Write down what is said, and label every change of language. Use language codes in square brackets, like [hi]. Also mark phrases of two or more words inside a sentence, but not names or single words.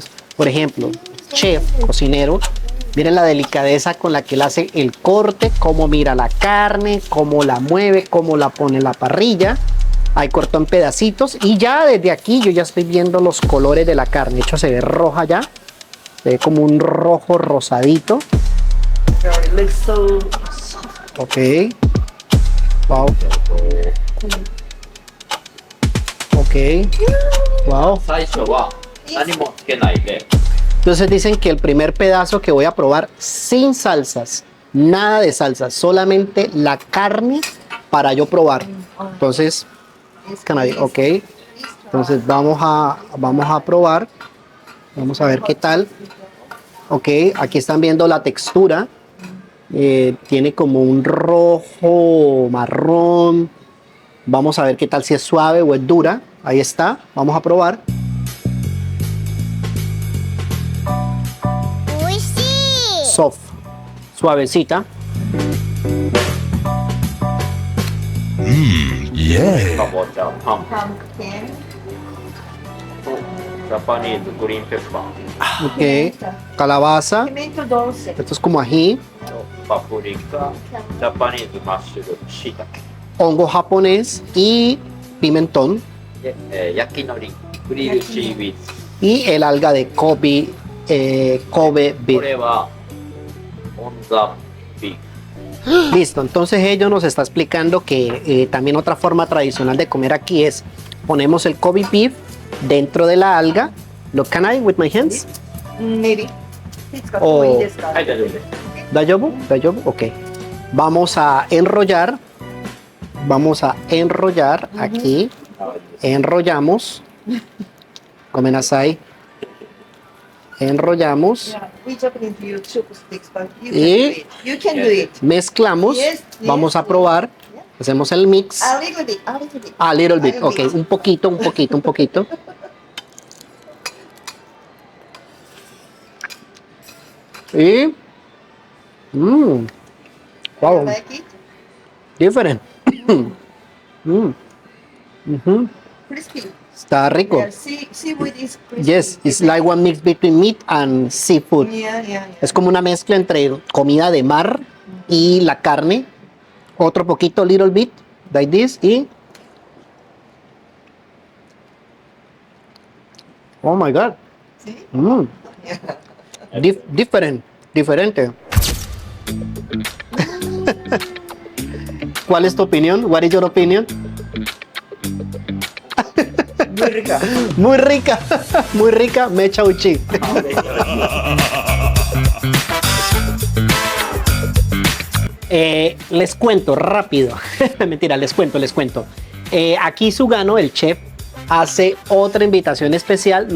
[es] Por ejemplo, chef, cocinero, miren la delicadeza con la que él hace el corte, cómo mira la carne, cómo la mueve, cómo la pone en la parrilla. Ahí cortó en pedacitos y ya desde aquí yo ya estoy viendo los colores de la carne. De hecho se ve roja ya, se ve como un rojo rosadito. [en] It looks so Ok. Wow. Ok. Wow. [ja] 最初は何もつけないで、 [es] Entonces dicen que el primer pedazo que voy a probar sin salsas, nada de salsas, solamente la carne para yo probar. Entonces, ok. Entonces vamos a probar. Vamos a ver qué tal. Ok, aquí están viendo la textura. Tiene como un rojo marrón. Vamos a ver qué tal, si es suave o es dura. Ahí está, vamos a probar. Soft, suavecita. [ja] かぼちゃ、パン [en] pumpkin. [ja] と [en] Japanese green pepper [es] Ok, calabaza. Pimento dulce. Esto es como ají. [ja] とパプリカ、 [en] Japanese mushroom, [ja] しいたけ [es] Hongo japonés y pimentón. [ja] で、焼きのり、 [en] grill seaweeds. [es] Y el alga de Kobe, Kobe [ja] こ [en] beef. [ja] れは [en] on the beef. [es] Listo, entonces ellos nos está explicando que también otra forma tradicional de comer aquí es ponemos el [en] Kobe beef [es] dentro de la alga. [en] Look, can I with my hands? Maybe. [ja] いつかお遠いですか？はい、大丈夫です。 [es] Dayobu, dayobu, ok. Vamos a enrollar aquí. Enrollamos. Komenasai. Enrollamos. [en] Yeah, we Japanese use chopsticks, but you can [es] Y- [en] do it. You can do it. [es] Mezclamos. [en] Yes, yes, [es] Vamos a [en] yes. [es] probar. [en] Yeah. [es] Hacemos el mix. [en] A little bit, a little bit. A little bit, A little ok, bit. [es] un poquito, un poquito, un poquito. Y... [en] wow, Like it? different. Mm. Mhm. Crispy. [es] Está rico. [en] Yeah, seaweed is crispy. Yes, it's like one mix between meat and seafood. Yeah. [es] Es como una mezcla entre comida de mar y la carne. Otro poquito, [en] little bit, like this, y... Oh my God. See? Mm. Yeah. [es] Diferente. ¿Cuál es tu opinión? [en] What is your opinion? [es] Muy rica. Muy rica, muy rica, [ja] めちゃ うち. [es] Les cuento rápido. Mentira, les cuento. Aquí Sugano, el chef, hace otra invitación especial.